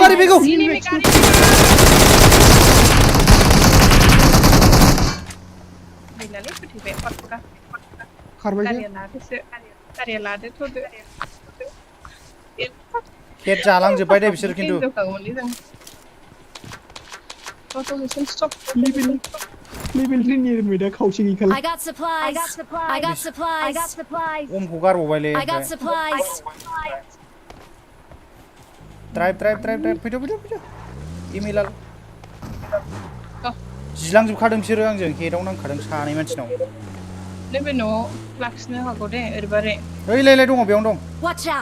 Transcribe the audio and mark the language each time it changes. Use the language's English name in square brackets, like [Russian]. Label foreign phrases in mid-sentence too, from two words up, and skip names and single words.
[Bodo] बिनालै फैबाय फटफटा खारबाय गारिया लादो थ'दो हेड जालांजोब्बाय दे बिसोर खिन्थु लेभेल 3 नि मेदा खावसे गैखाला [English] I got supplies. [Bodo] अमखौ गारबावबायलै [English] I got supplies. [Bodo] ड्राइभ फैदो इमिलाल जिलांजोबखादों बिसोरो आंजों हेडआव नांखादों सानै मानसिनाव नैबे न'आव लाखिनो हागौ दे ओरैबारै ओइ लाय दङ बेयावनो दं [English] Watch out!